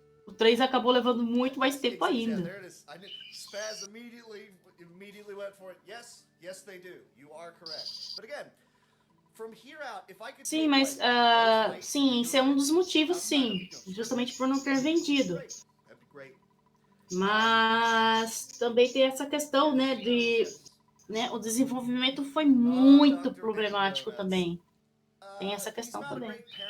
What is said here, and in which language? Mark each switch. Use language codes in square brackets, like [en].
[pt] O 3 acabou levando muito mais tempo ainda. [en] There it is. Spaz immediately went for it. Yes, they do. You are correct. But again, from here out, if I could [pt] Sim, mas sim, esse é um dos motivos, sim, justamente por não ter vendido. Mas também tem essa questão, né, o desenvolvimento foi muito problemático também. Tem essa questão também.